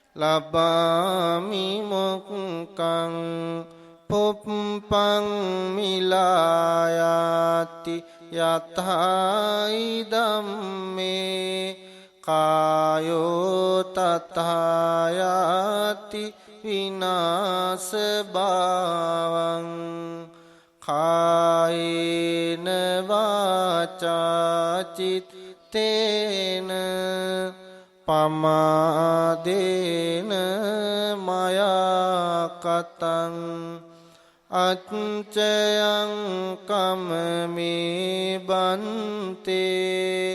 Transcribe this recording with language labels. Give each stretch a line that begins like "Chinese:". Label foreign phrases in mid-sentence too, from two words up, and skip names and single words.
Pali: ලබාමි මොක්කං පුප්පං මිලායාති යතයි ධම්මේ කායෝ තථායති විනාශ භාවං කායේන වාචා චිත්තේන පමාදේන මයා කතං අච්චයං කම්මේ බන්තේ